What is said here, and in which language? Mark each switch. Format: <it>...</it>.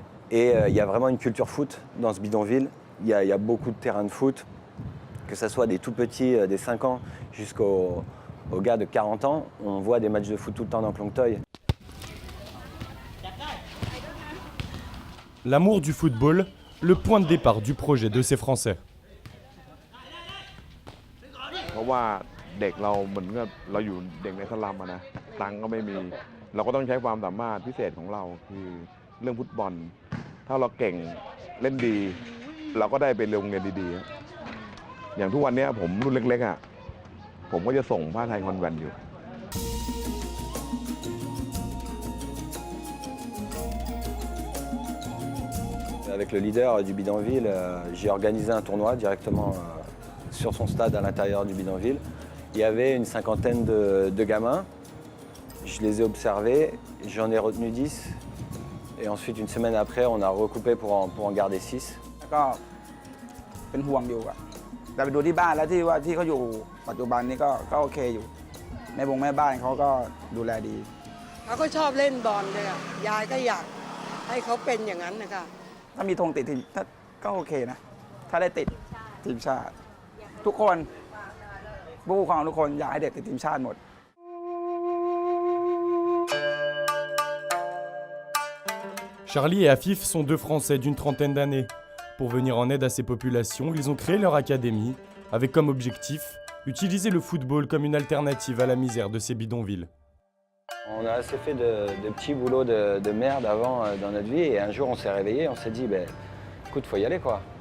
<fr>Et il y a vraiment une culture foot dans ce bidonville. Il y a beaucoup de terrains de foot, que ce soit des tout petits, des 5 ans, jusqu'aux gars de 40 ans. On voit des matchs de foot tout le temps dans Klong Toei. L'amour du football, le point de départ du projet de ces Français.</fr> <th>เพราะว่าเด็กเราเหมือนกับเราอยู่เด็กในสลัมนะตังค์ก็ไม่มีเราก็ต้องใช้ความสามารถพิเศษของเราคือเรื่องฟุตบอลถ้าเราเก่งเล่นดีเราก็ได้ไปโรงเรียนดีๆอย่างทุกวันนี้ผมรุ่นเล็กๆผมก็จะส่งผ้าไทยคอนแวนต์อยู่</th> <fr>Avec le leader du bidonville, j'ai organisé un tournoi directement sur son stade à l'intérieur du bidonville. Il y avait une cinquantaine de gamins. Je les ai observés, j'en ai retenu 10. Et ensuite, une semaine après, on a recoupé pour en garder 6.</fr> <th>ก็เป็นห่วงอยู่อะแต่ไปดูที่บ้านแล้วที่เขาอยู่ปัจจุบันนี้ก็โอเคอยู่แม่บ้านเขาก็ดูแลดี เขาก็ชอบเล่นบอลเลยอะยายก็อยากให้เขาเป็นอย่างนั้นนะคะ ถ้ามีธงติดทีมก็โอเคนะถ้าได้ติดทีมชาติทุกคนผู้ปกครองทุกคนอยากให้เด็กติดทีมชาติหมด</th> <fr>Charlie et Afif sont deux Français d'une trentaine d'années. Pour venir en aide à ces populations, ils ont créé leur académie avec comme objectif utiliser le football comme une alternative à la misère de ces bidonvilles. On a assez fait de petits boulots de merde avant dans notre vie et un jour on s'est réveillé, on s'est dit écoute, faut y aller quoi.</fr>